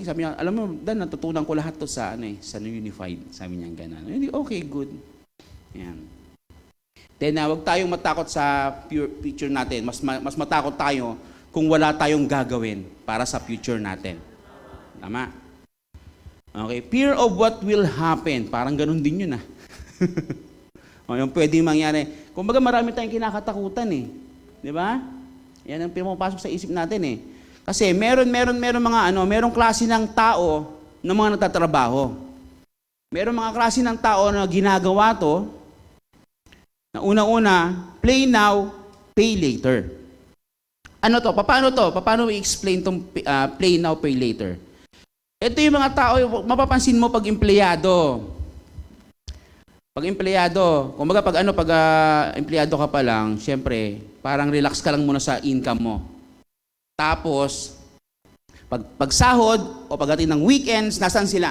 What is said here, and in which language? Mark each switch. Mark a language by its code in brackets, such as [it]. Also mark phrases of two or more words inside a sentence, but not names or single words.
[tl] Sabi niya, alam mo, Dan, natutunan ko lahat to sa Unified. Sabi niya gano'n. Hindi, okay, good. Ayan. Then, huwag tayong matakot sa future natin. Mas matakot tayo kung wala tayong gagawin para sa future natin. Tama? [en] Okay, fear of what will happen. [tl] Parang ganun din yun, O, yung pwedeng mangyari. Kumbaga, marami tayong kinakatakutan, eh. Di ba? Yan ang pumapasok sa isip natin, eh. Kasi meron merong klase ng tao na mga nagtatrabaho. Meron mga klase ng tao na ginagawa to, na una-una, [en] play now, pay later. [tl] Ano to? Paano to? Paano i-explain tong [en] play now, pay later? [tl] Ito yung mga tao, mapapansin mo pag empleyado. Pag empleyado, kumbaga pag empleyado ka pa lang, syempre, parang relax ka lang muna sa income mo. Tapos, pag sahod o pagdating ng weekends, nasaan sila?